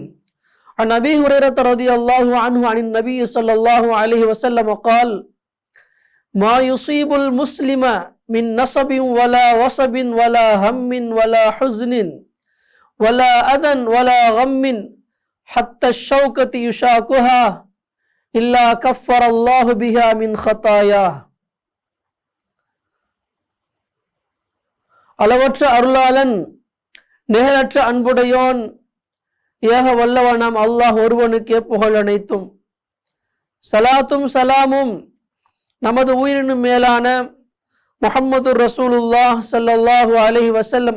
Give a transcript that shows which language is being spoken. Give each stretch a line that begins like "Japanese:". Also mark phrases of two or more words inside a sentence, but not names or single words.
Arabic: عن أبي هريرة رضي الله عنه عن النبي صلى الله عليه وسلم قال: ما يصيب المسلم من نصب ولا وصب ولا هم ولا حزن ولا أذى ولا غم حتى الشوكة يشاكها إلا كفر الله بها من خطاياه.
Tamil: அளவற்ற அருளாளன் நிகரற்ற அன்புடையோன் ஏக வல்லவனாம் அல்லாஹ் ஒருவனுக்கே புகழ் அனைத்தும். சலாத்தும் சலாமும் நமது உயிரினும் மேலான முஹம்மது ரசூலுல்லாஹ்
Arabic: صلى الله عليه وسلم